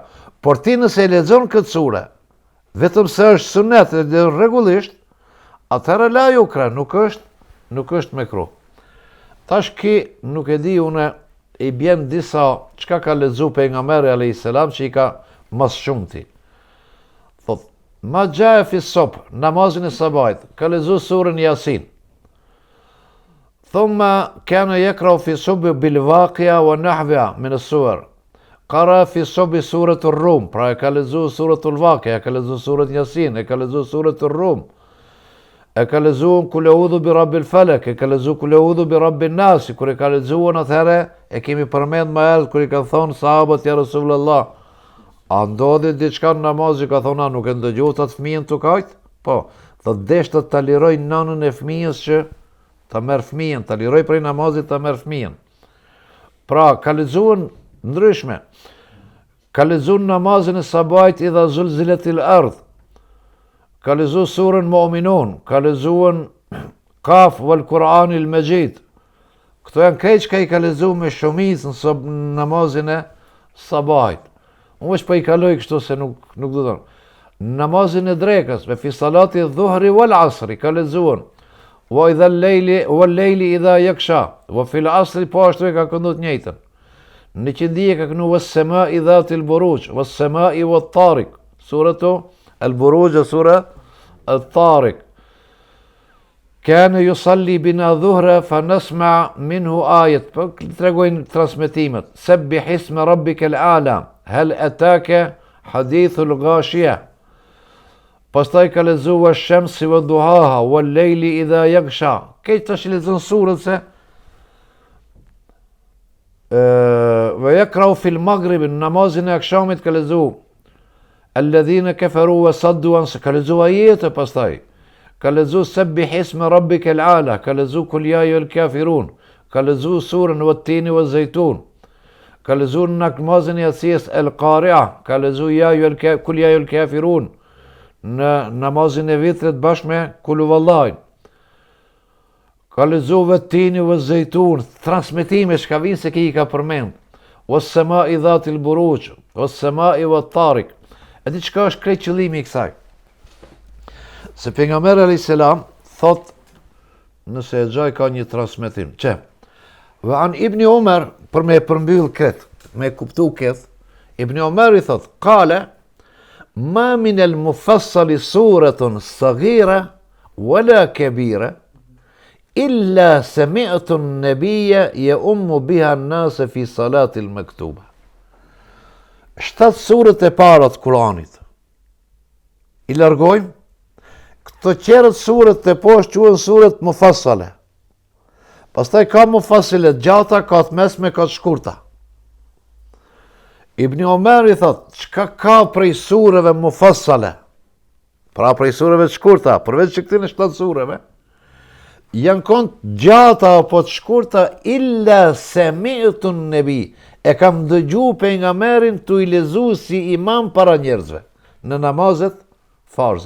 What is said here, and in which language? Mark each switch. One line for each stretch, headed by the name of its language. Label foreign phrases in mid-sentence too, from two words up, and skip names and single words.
Albanian: Por ti nëse e lexon këtë sure, vetëm se është sunnet e rregullisht, atëherë
Arabic: لا يكره,
Albanian: nuk është mekruh. Tash ki nuk e di une, i bjen disa çka ka lexu pejgamberi
Arabic: عليه السلام
Albanian: që i ka mas shumti. Thot, ma gjae
Arabic: في الصبح,
Albanian: namazin e sabajt, ka lexu surën Yasin.
Arabic: ثم كان يقرأ في الصبح بالواقعة ونحوها من السور. قرأ في الصبح سورة الروم,
Albanian: pra e ka lexu suratul Waqi'a, e ka lexu surën Yasin, e ka lexu suratul Rum. E ka lexuar
Arabic: قل أعوذ برب الفلق,
Albanian: e ka lexuar
Arabic: قل أعوذ برب الناس,
Albanian: kur e ka lexuar atëherë e kemi përmend më herët kur i ka thonë sahabët
Arabic: يا رسول الله,
Albanian: a ndodhi diçka në namaz që ka thonë nuk e ndëgjuat atë fëmijën të kajt? Po, thot deshta ta liroj nënën e fëmijës që ta merr fëmijën, ta liroj prej namazit ta merr fëmijën. Pra, ka lexuar ndryshme. Ka lexuar namazin e sabajt
Arabic: إذا زلزلت الأرض.
Albanian: Ka lexuar surën Mu'minun, ka lexuar
Arabic: ق والقرآن المجيد.
Albanian: Këto janë keq ka i ka lexuar me shumicë në namazin e sabajt. Unë veç po i kaloj kështu se nuk do të thonë. Namazin e drekës, me
Arabic: في صلاة الظهر والعصر,
Albanian: ka lexuar
Arabic: وإذا الليل إذا يغشى, وفي العصر
Albanian: po ashtu e ka këndu të njëjtën. Në qëndije ka kënu
Arabic: والسماء ذات البروج والسماء والطارق سورة البروج سورة الطارق. كان يصلي بنا الظهر فنسمع منه آيات,
Albanian: po tregojnë transmetimet.
Arabic: سبح اسم ربك الأعلى هل أتاك حديث الغاشية.
Albanian: Pastaj ka lexuar
Arabic: الشمس وضحاها والليل إذا يغشى.
Albanian: Këtë tash lexon surën se
Arabic: ويقرأ في المغرب,
Albanian: namazin e akşamit ka lexuar
Arabic: الذين كفروا وصدوا عن,
Albanian: ka lexuar ajete. Pastaj ka lexuar
Arabic: سبح اسم ربك الأعلى,
Albanian: ka lexuar
Arabic: قل يا أيها الكافرون,
Albanian: ka lexuar surën
Arabic: والتين والزيتون,
Albanian: ka lexuar namazin e yasies al-qari'a, ka lexuar
Arabic: قل يا أيها الكافرون
Albanian: në namazin e vitrit bashkë me
Arabic: قل هو الله.
Albanian: Ka lexuar
Arabic: والتين والزيتون,
Albanian: transmetime që ka vinë se ki i ka përmend.
Arabic: والسماء ذات البروج والسماء والطارق.
Albanian: E di çka është krejt qëllimi i kësaj? Se pejgamberi
Arabic: عليه السلام
Albanian: thot, nëse e gjaj ka një transmetim, që
Arabic: وعن ابن عمر,
Albanian: për me përmbyll këtë, me kuptu këtë, Ibn Umar i thot,
Arabic: قال ما من المفصل سورة صغيرة ولا كبيرة إلا سمعت النبي يؤم بها الناس في الصلاة المكتوبة.
Albanian: 7 surët e para të Kuranit i largojmë. Këto qerët surët të poshtë quhen surët mufassale. Pastaj ka mufassale gjata, ka të mesme, ka të shkurta. Ibn Omer i thot, çka ka prej sureve mufassale, pra prej sureve të shkurta, përveç që këtine 7 sureve, janë konë gjata apo të shkurta,
Arabic: إلا سمعت النبي,
Albanian: e kam dëgju pejgamberin tu i lezu si imam para njerëzve, në namazet farze.